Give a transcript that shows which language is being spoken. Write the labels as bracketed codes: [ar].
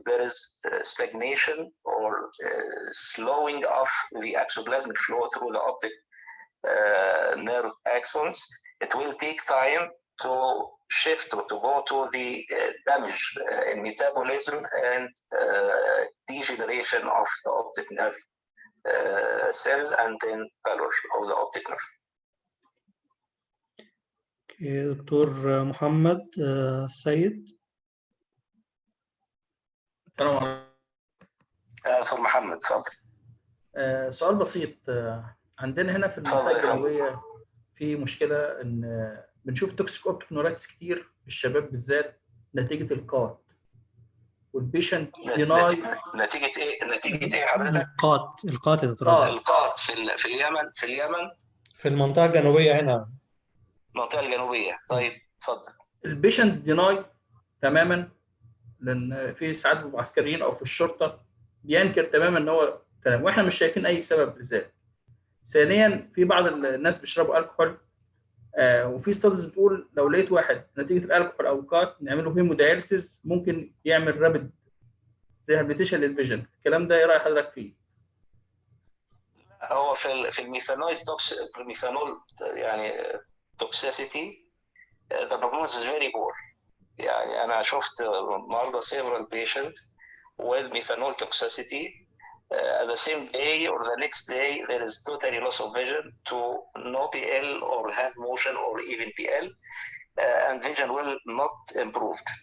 [en] There is stagnation or slowing of the exoplasmic flow through the optic nerve axons. It will take time to shift or to go to the damage in metabolism and degeneration of the optic nerve cells and then pallor of the optic nerve. [ar] Okay, دكتور محمد سيد. السلام عليكم. دكتور محمد اتفضل. سؤال بسيط. عندنا هنا في المنطقه الجنوبيه في مشكله ان بنشوف توكسيك اوبتيك نورايتس كتير في الشباب بالذات نتيجه القات والبيشنت ديناي. نتيجه ايه حضرتك؟ القات يا دكتور. القات في اليمن في المنطقه الجنوبيه هنا. المنطقه الجنوبيه. طيب اتفضل. البيشنت ديناي تماما، لان في ساعات بيبقوا عسكريين او في الشرطه بينكر تماما ان هو تمام، واحنا مش شايفين اي سبب لذلك. ثانيا في بعض الناس بيشربوا الكحول، وفي ستاديز بتقول لو لقيت واحد نتيجه الالكحول او القات نعمله هيموداياليسيس ممكن يعمل رابد ريهابيليتيشن للفيجن. الكلام ده ايه راي حضرتك فيه؟ هو في الميثانول يعني توكسيسيتي the prognosis is very poor. [en] يعني انا شفت مرضى several patients with methanol toxicity at the same day or the next day there is totally loss of vision to no PL or hand motion or even PL and vision will not improve.